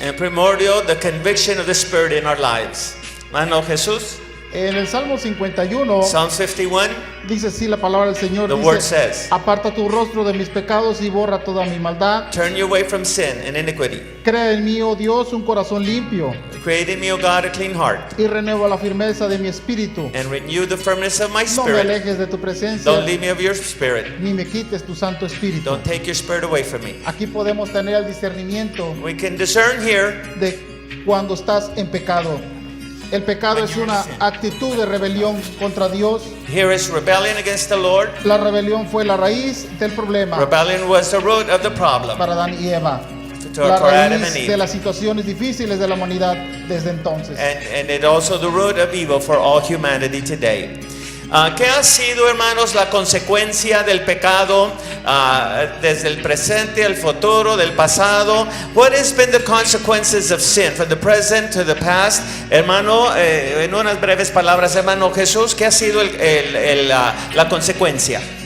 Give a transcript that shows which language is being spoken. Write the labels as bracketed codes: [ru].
[en] And primordial, the conviction of the Spirit in our lives. [es] Hermano Jesús, En el Salmo 51 [en] Psalm 51, [es] dice así la palabra del Señor, [en] the word [es] dice: [en] says, [es] aparta tu rostro de mis pecados y borra toda mi maldad. [en] turn you away from sin and iniquity. [es] Crea en mí, oh Dios, un corazón limpio, [en] Create in me, O God, a clean heart, [es] y renueva la firmeza de mi espíritu. [en] and renew the firmness of my [es] No me [en] spirit. [es] alejes de tu presencia, [en] Don't leave me of your spirit. [es] ni me quites tu Santo Espíritu. [en] Don't take your spirit away from me. [es] Aquí podemos tener el discernimiento [en] We can discern here [es] de cuando estás en pecado. El pecado es una actitud de rebelión contra Dios. [en] Here is rebellion against the Lord. [es] La rebelión fue la raíz del problema [en] Rebellion was the root of the problem [es] para Adán y Eva. la [en] for Adam and [es] raíz de [en] Eve. [es] las situaciones difíciles de la humanidad desde entonces. [en] And it also the root of evil for all humanity today. [es] ¿Qué ha sido, hermanos, la consecuencia del pecado desde el presente al futuro, del pasado? [en] What has been the consequences of sin from the present to the past? [es] Hermano, en unas breves palabras, hermano Jesús, ¿qué ha sido la consecuencia?